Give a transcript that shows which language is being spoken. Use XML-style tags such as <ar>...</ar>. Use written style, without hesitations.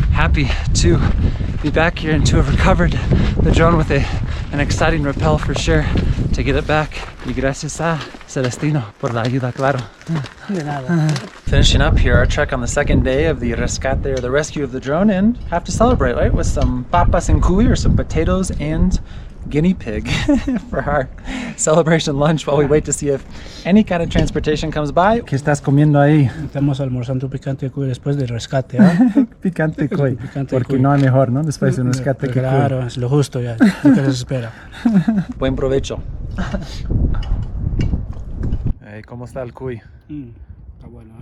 <en>Happy to be back here and to have recovered the drone with an exciting rappel for sure, to get it back.</en> <es>Y gracias a Celestino por la ayuda, claro. De nada.</es> <en>Finishing up here our trek on the second day of the rescate, or the rescue of the drone, and have to celebrate, right, with some papas and cuy, or some potatoes and guinea pig for our celebration lunch while we wait to see if any kind of transportation comes by.</en> <es>¿Qué estás comiendo ahí? Estamos almorzando picante cuy después del rescate, ¿eh? Picante cuy, porque cuy. No hay mejor, ¿no? Después de un rescate que claro, cuy. es lo justo ya, lo que les espera. Buen provecho. ¿Cómo está el cuy? Está bueno, ¿eh?</es>